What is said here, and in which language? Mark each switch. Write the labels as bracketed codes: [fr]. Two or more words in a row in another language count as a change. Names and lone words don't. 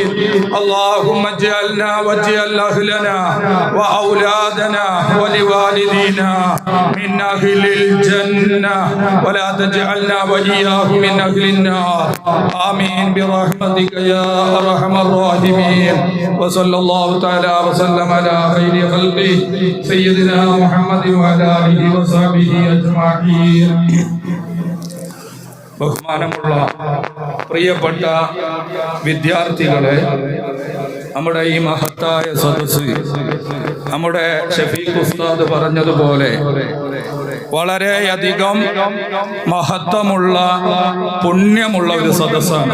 [ar] اللهم اجعلنا واجعل أهلنا وأولادنا ولوالدينا من أهل الجنة ولا تجعلنا وإياهم من أهل النار. آمين برحمتك يا أرحم الراحمين. وصلى الله تعالى وسلم على خير خلقه سيدنا محمد وعلى آله وصحبه أجمعين. [ml] ബഹുമാനമുള്ള പ്രിയപ്പെട്ട വിദ്യാർത്ഥികളെ, നമ്മുടെ ഈ മഹത്തായ സദസ്സ് നമ്മുടെ ഷഫീഖ് ഉസ്താദ് പറഞ്ഞതുപോലെ വളരെയധികം മഹത്വമുള്ള പുണ്യമുള്ള ഒരു സദസ്സാണ്.